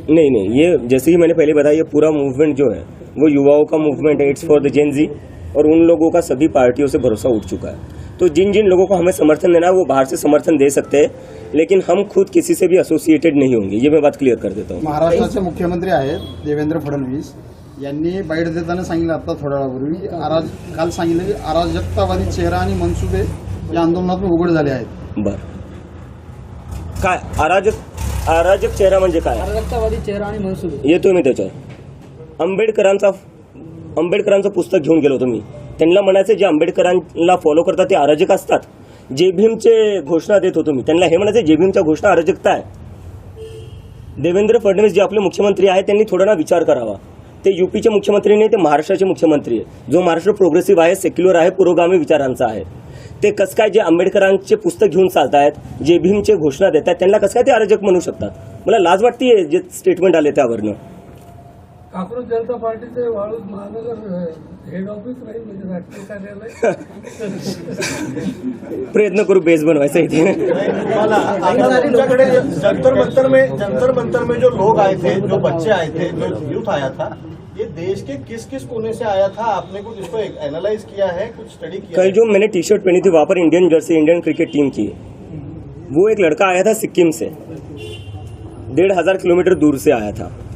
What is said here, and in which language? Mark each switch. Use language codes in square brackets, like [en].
[hi] नहीं, ये जैसे ही मैंने पहले बताया, ये पूरा मूवमेंट जो है वो युवाओं का मूवमेंट है, [en] it's for the Gen Z, [hi] और उन लोगों का सभी पार्टियों से भरोसा उठ चुका है। तो जिन लोगों को हमें समर्थन देना है वो बाहर से समर्थन दे सकते हैं, लेकिन हम खुद किसी से भी एसोसिएटेड नहीं होंगे, ये मैं बात क्लियर कर देता हूँ। [mr] महाराष्ट्राचे मुख्यमंत्री आहेत देवेंद्र फडणवीस यांनी बाईट देताना सांगितलं, आता थोड्या वेळापूर्वी काल सांगितलं की अराजकतावादी चेहरा आणि मनसुबे या आंदोलनातून उघड झाले आहेत। बर, काय अराजक चेहरा म्हणजे काय? अराजकतावादी चेहरा आणि मनसुबे येतोय मी त्याच्यावर। आंबेडकरांचं पुस्तक घेऊन गेलो होतो मी, त्यांना म्हणायचं जे आंबेडकरांना फॉलो करतात ते अराजक असतात। जे भीमचे घोषणा देत होतो मी, त्यांना हे म्हणायचं जे भीमच्या घोषणा अराजकता आहे। देवेंद्र फडणवीस जे आपले मुख्यमंत्री आहेत त्यांनी थोडा ना विचार करावा. ते यूपीचे मुख्यमंत्री नाही, ते महाराष्ट्राचे मुख्यमंत्री आहे. जो महाराष्ट्र प्रोग्रेसिव्ह आहे, सेक्युलर आहे, पुरोगामी विचारांचा आहे. ते कसं काय जे आंबेडकरांचे पुस्तक घेऊन चालतायत, जे भीमचे घोषणा देत आहेत, त्यांना कसं काय ते अराजक म्हणू शकतात. मला लाज वाटते जे स्टेटमेंट आले त्यावरनं. काँग्रेस जनता पार्टीचे वाळूज महानगर हेड ऑफिस राहील म्हणजे राष्ट्रीय कार्यालय. प्रयत्न करू बेस बनवायचा इथे. मला आता तुमच्याकडे [hi] जंतर मंतर में जो लोग आए थे, जो बच्चे आए थे, जो यूथ आया था, ये देश के किस किस कोने से आया था? आपने कुछ इसको एनालाइज किया है, कुछ स्टडी किया कल है? जो मैंने टी शर्ट पहनी थी वहाँ पर Indian Jersey, Indian cricket team की, वो एक लड़का आया था सिक्किम से, 1500 किलोमीटर दूर से आया था.